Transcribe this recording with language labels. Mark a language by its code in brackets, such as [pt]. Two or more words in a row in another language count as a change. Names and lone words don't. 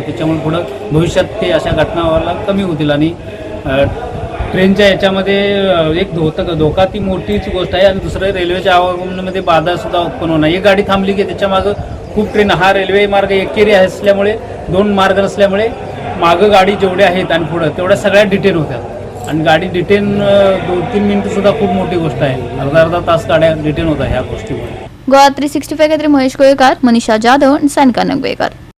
[mr] त्याच्यामुळे पुढं भविष्यात ते अशा घटनाला कमी होतील आणि ट्रेनच्या याच्यामध्ये एक धोका ती मोठीच गोष्ट आहे आणि दुसरं रेल्वेच्या आवागमनामध्ये बाधा सुद्धा उत्पन्न होणार। एक गाडी थांबली की त्याच्या मागं खूप ट्रेन, हा रेल्वे मार्ग एकेरी असल्यामुळे 2 मार्ग नसल्यामुळे मागं गाडी जेवढ्या आहेत आणि पुढं तेवढ्या सगळ्या डिटेन होत्या आणि गाडी डिटेन 2-3 मिनिटं सुद्धा खूप मोठी गोष्ट आहे, अर्धा तास गाड्या डिटेन होत्या ह्या गोष्टीमुळे। [kok] गोवा 365 खातीर महेश गोयेकार, मनीषा जाधव, सानिका नंगवेकर।